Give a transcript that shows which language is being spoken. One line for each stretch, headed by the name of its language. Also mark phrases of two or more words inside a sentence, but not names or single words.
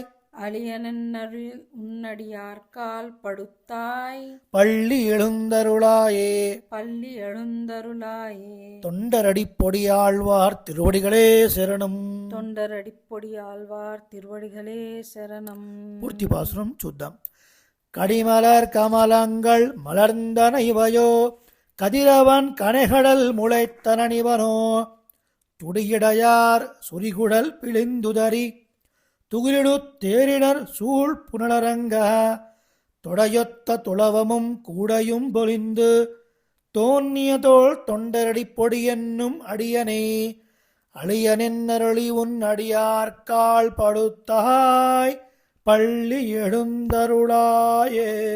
Tamil: அழியனென்னரு உன்னடியார்கால் படுத்தாய் பள்ளி எழுந்தருளாயே. பள்ளி எழுந்தருளாயே. தொண்டரடி பொடியாழ்வார் திருவடிகளே சரணம். தொண்டரடிப்பொடி ஆழ்வார் திருவடிகளே சரணம்.
Telugu: పూర్తి పాసురం చూద్దాం.
Tamil: கடிமலர் கமலங்கள் மலர்ந்தன இவையோ கதிரவன் கனைகடல் முளைத்தனன் இவனோ துடியிடையார் சுரிகுழல் பிழிந்துதறி துகிலிடு தேரினர் சூழ் புனலரங்க தொடையொத்த துளவமும் கூடையும் பொலிந்து தோன்னிய தோள் தொண்டரடி பொடி என்னும் அடியனை அழியனென்னருளி உன் அடியார்காள் படுத்தாய் பள்ளி எழுந்தருளாயே.